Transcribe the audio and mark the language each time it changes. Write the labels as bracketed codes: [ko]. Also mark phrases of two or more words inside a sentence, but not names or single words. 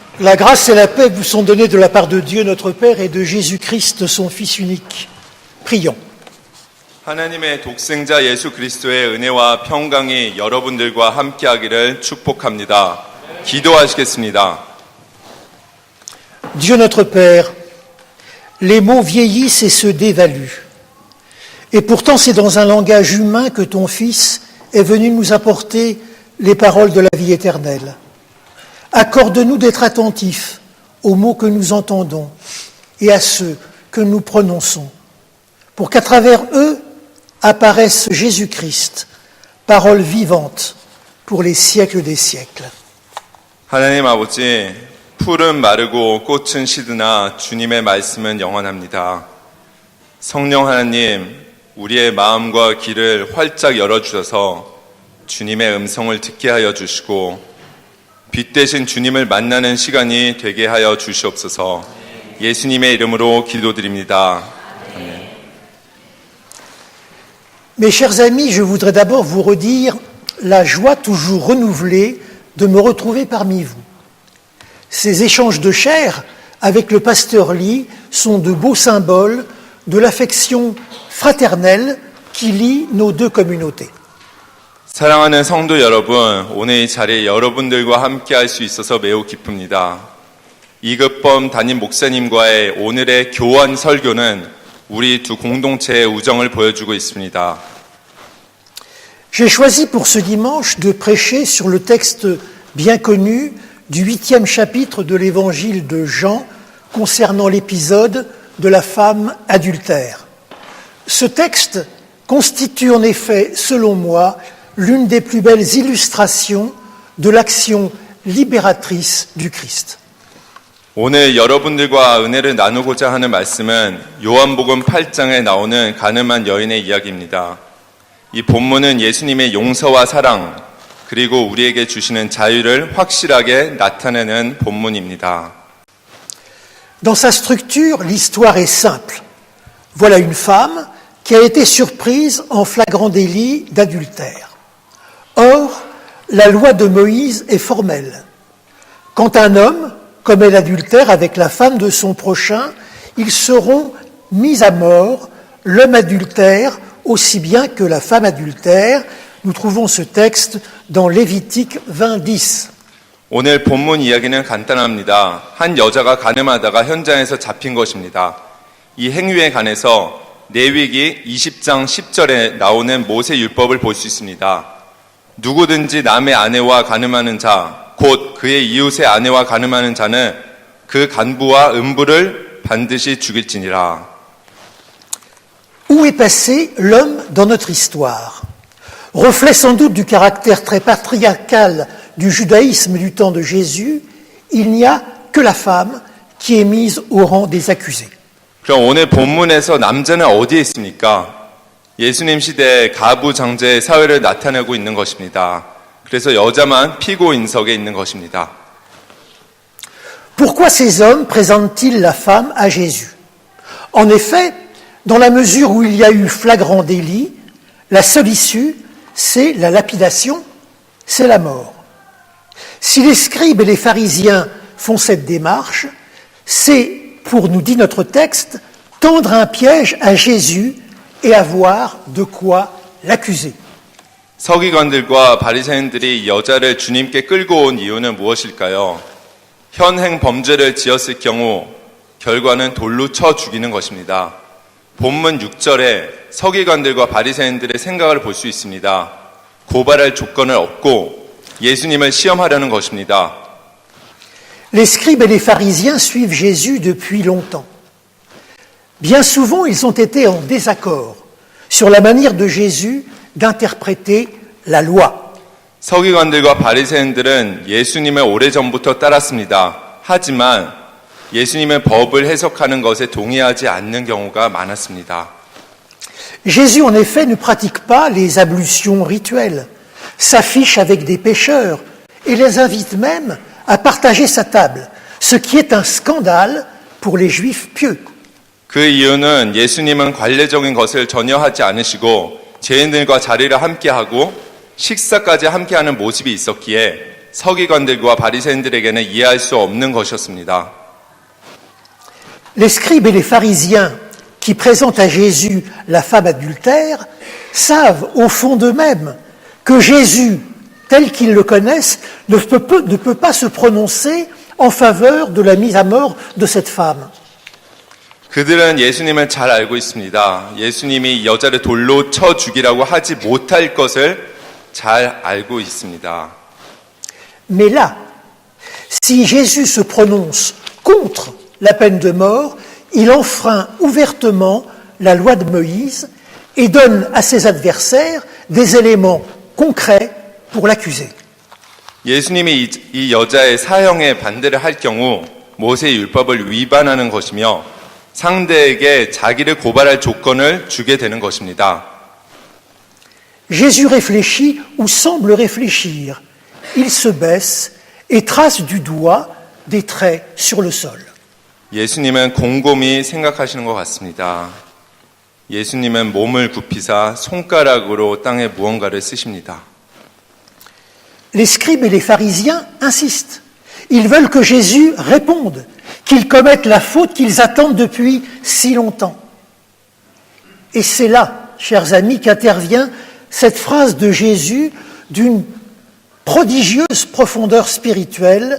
[fr] La grâce et la paix vous sont données de la part de Dieu notre Père et de Jésus-Christ, son Fils unique. Prions. [ko] 하나님의 독생자 예수 그리스도의 은혜와 평강이 여러분들과 함께하기를 축복합니다. 기도하시겠습니다. [fr] Dieu notre Père, les mots vieillissent et se dévaluent. Et pourtant, c'est dans un langage humain que ton Fils est venu nous apporter les paroles de la vie éternelle. Accorde-nous d'être attentifs aux mots que nous entendons et à ceux que nous prononçons, pour qu'à travers eux apparaisse Jésus-Christ, parole vivante pour les siècles des siècles. [ko] 하나님 아버지, 풀은 마르고 꽃은 시드나 주님의 말씀은 영원합니다. 성령 하나님, 우리의 마음과 귀를 활짝 열어주셔서 주님의 음성을 듣게 하여 주시고 빛 대신 주님을 만나는 시간이 되게 하여 주시옵소서. 예수님의 이름으로 기도드립니다. 아멘. [fr] Mes chers amis, je voudrais d'abord vous redire la joie toujours renouvelée de me retrouver parmi vous. Ces échanges de chair avec le pasteur Lee sont de beaux symboles de l'affection fraternelle qui lie nos deux communautés. [ko] 사랑하는 성도 여러분, 오늘 이 자리에 여러분들과 함께 할 수 있어서 매우 기쁩니다. 이급범 담임 목사님과의 오늘의 교환 설교는 우리 두 공동체의 우정을 보여주고 있습니다. [fr] J'ai choisi pour ce dimanche de prêcher sur le texte bien connu du 8e chapitre de l'évangile de Jean concernant l'épisode de la femme adultère. Ce texte constitue en effet, selon moi, l'une des plus belles illustrations de l'action libératrice du Christ. [ko] 오늘 여러분들과 은혜를 나누고자 하는 말씀은 요한복음 8장에 나오는 가늠한 여인의 이야기입니다. 이 본문은 예수님의 용서와 사랑, 그리고 우리에게 주시는 자유를 확실하게 나타내는 본문입니다. [fr] Dans sa structure, l'histoire est simple. Voilà une femme qui a été surprise en flagrant délit d'adultère. Or, la loi de Moïse est formelle. Quand un homme commet l'adultère avec la femme de son prochain, ils seront mis à mort, l'homme adultère aussi bien que la femme adultère. Nous trouvons ce texte dans Lévitique 20:10. [ko] 오늘 본문 이야기는 간단합니다. 한 여자가 간음하다가 현장에서 잡힌 것입니다. 이 행위에 관해서 레위기 20장 10절에 나오는 모세 율법을 볼 수 있습니다. 누구든지 남의 아내와 간음하는 자, 곧 그의 이웃의 아내와 간음하는 자는 그 간부와 음부를 반드시 죽일지니라. [fr] Où est passé l'homme dans notre histoire? Reflet sans doute du caractère très patriarcal du judaïsme du temps de Jésus, il n'y a que la femme qui est mise au rang des accusés. [ko] 그럼 오늘 본문에서 남자는 어디에 있습니까? 예수님 시대의 가부 장제의 사회를 나타내고 있는 것입니다. 그래서 여자만 피고 인석에 있는 것입니다. [fr] Pourquoi ces hommes présentent-ils la femme à Jésus? En effet, dans la mesure où il y a eu flagrant délit, la seule issue, c'est la lapidation, c'est la mort. Si les scribes et les pharisiens font cette démarche, c'est, pour nous dit notre texte, tendre un piège à Jésus et avoir de quoi l'accuser. [ko] 서기관들과 바리새인들이 여자를 주님께 끌고 온 이유는 무엇일까요? 현행 범죄를 지었을 경우 결과는 돌로 쳐 죽이는 것입니다. 본문 6절에 서기관들과 바리새인들의 생각을 볼 수 있습니다. 고발할 조건을 얻고 예수님을 시험하려는 것입니다. [fr] Les scribes et les pharisiens suivent Jésus depuis longtemps. Bien souvent, ils ont été en désaccord sur la manière de Jésus d'interpréter la loi. [ko] 서기관들과 바리새인들은 예수님을 오래전부터 따랐습니다. 하지만 예수님의 법을 해석하는 것에 동의하지 않는 경우가 많았습니다. [fr] Jésus, en effet, ne pratique pas les ablutions rituelles, s'affiche avec des pécheurs et les invite même à partager sa table, ce qui est un scandale pour les Juifs pieux. [ko] 그 이유는 예수님은 관례적인 것을 전혀 하지 않으시고 죄인들과 자리를 함께하고 식사까지 함께하는 모습이 있었기에 서기관들과 바리새인들에게는 이해할 수 없는 것이었습니다. [fr] Les scribes et les pharisiens qui présentent à Jésus la femme adultère savent au fond d'eux-mêmes que Jésus, tel qu'ils le connaissent, ne peut pas se prononcer en faveur de la mise à mort de cette femme. [ko] 그들은 예수님을 잘 알고 있습니다. 예수님이 이 여자를 돌로 쳐 죽이라고 하지 못할 것을 잘 알고 있습니다. [fr] Mais là, si Jésus se prononce contre la peine de mort, il enfreint ouvertement la loi de Moïse et donne à ses adversaires des éléments concrets pour l'accuser. [ko] 예수님이 이 여자의 사형에 반대를 할 경우 모세의 율법을 위반하는 것이며 상대에게 자기를 고발할 조건을 주게 되는 것입니다. [fr] Jésus réfléchit ou semble réfléchir. Il se baisse et trace du doigt des traits sur le sol. [ko] 예수님은 곰곰이 생각하시는 것 같습니다. 예수님은 몸을 굽히사 손가락으로 땅에 무언가를 쓰십니다. [fr] Les scribes et les pharisiens insistent. Ils veulent que Jésus réponde, qu'il commette la faute qu'ils attendent depuis si longtemps. Et c'est là, chers amis, qu'intervient cette phrase de Jésus d'une prodigieuse profondeur spirituelle.